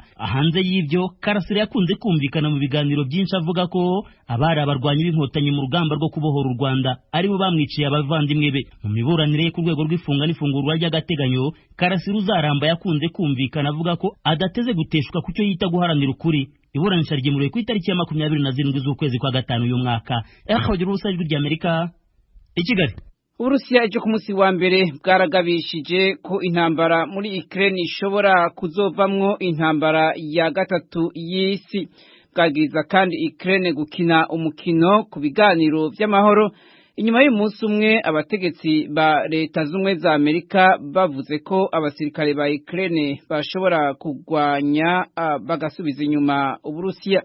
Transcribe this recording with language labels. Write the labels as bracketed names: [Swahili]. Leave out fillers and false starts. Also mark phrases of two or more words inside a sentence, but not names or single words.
[Kinyarwanda] Hanze y'ibyo, Karasira yakunze kumvikana mu biganiro byinshi avuga ko abari abarwanyi b'inkotanyi mu rugamba rwo kubohora u Rwanda aribo bamwiciye abavandimwe be. Mu miburanire ku rwego rw'ifunga n'ifungurwa ry'agateganyo, Karasira Uzaramba yakunze kumvikana avuga ko adateze guteshwa ku cyo yita guharanira ukuri. Iburanisha ryimuriwe ku itariki ya 27 z'ukwezi kwa gatanu uyu mwaka. Bagira ubusa Ijwi ry'Amerika i Kigali. [Rundi] Uburusiya ejo ku munsi wa mbere bwaragabishije ko intambara muri Ukraine ishobora kuzovamwo intambara ya gatatu y'isi. Bwagiriza kandi Ukraine gukina umukino ku biganiro vy'amahoro. Inyuma y'umunsi umwe abategetsi ba leta z'umwe za Amerika bavuze ko abasirikare ba Ukraine bashobora kugwanya bagasubiza inyuma Uburusiya.